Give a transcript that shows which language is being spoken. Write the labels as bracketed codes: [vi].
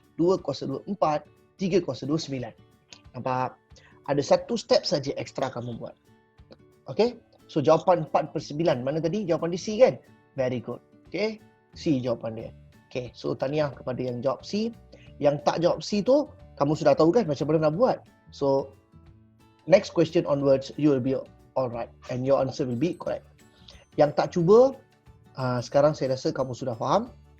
[ms] 2 kuasa 2, 4. 3 kuasa 2, 9. Nampak? Ada satu step saja ekstra kamu buat. Okay? So jawapan 4 per 9. Mana tadi? Jawapan dia C kan? Very good. Okay? C jawapan dia. Okay. So tahniah kepada yang jawab C. Yang tak jawab C tu, kamu sudah tahu kan macam mana nak buat. [en] So next question onwards, you will be alright. And your answer will be correct. [ms] Yang tak cuba, sekarang saya rasa kamu sudah faham.